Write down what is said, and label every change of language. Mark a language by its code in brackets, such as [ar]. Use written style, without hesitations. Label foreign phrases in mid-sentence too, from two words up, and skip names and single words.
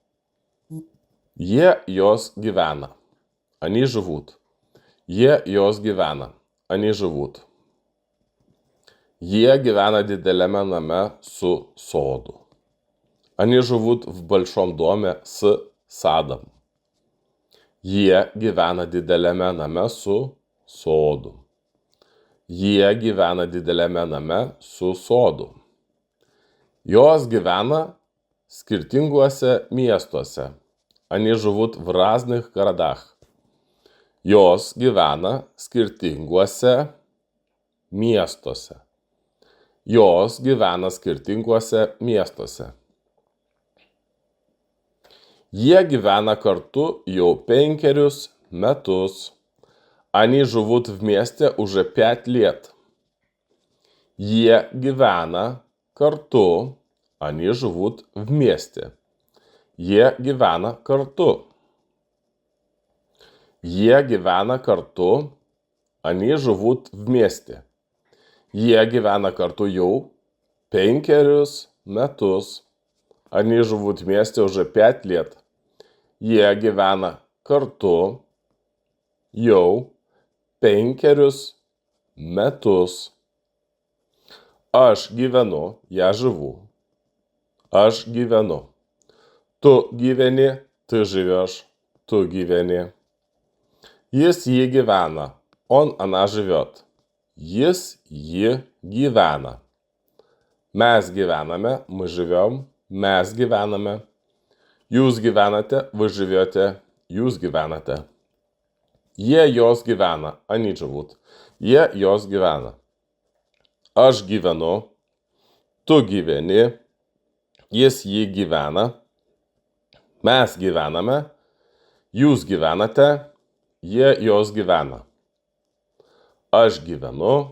[lt] Jos gyvena. [ru] Они живут. [lt] Jos gyvena. [ru] Они живут. [lt] Jie gyvena dideliame name su sodu. [ru] Они живут в большом доме с садом. [lt] Jie gyvena dideliame name su sodu. Jie gyvena dideliame name su sodu. Jos gyvena skirtinguose miestuose. [ru] Они живут в разных городах. [lt] Jos gyvena skirtinguose miestuose. Jos gyvena skirtinguose miestuose. Jie gyvena kartu jau 5 metus. [ru] Они живут вместе уже 5 лет. [lt] Jie gyvena kartu. [ru] Они живут вместе. [lt] Jie gyvena kartu. Jie gyvena kartu. [ru] Они живут вместе. [lt] Jie gyvena kartu jau 5 metus. [ru] Они живут вместе уже 5 лет. [lt] Jie gyvena kartu jau 5 metus. Aš gyvenu, [ru] я живу. [lt] Aš gyvenu. Tu gyveni, [ru] ты живешь. [lt] Tu gyveni. Jis jį gyvena. [ru] Он, она живет. [lt] Jis jį gyvena. Mes gyvename, [ru] мы живем. [lt] Mes gyvename. Jūs gyvenate, [ru] вы живете. [lt] Jūs gyvenate. Jie jos gyvena. [ru] Они живут. [lt] Jie jos gyvena. Aš gyvenu. Tu gyveni. Jis jį gyvena. Mes gyvename. Jūs gyvenate. Jie jos gyvena. Aš gyvenu.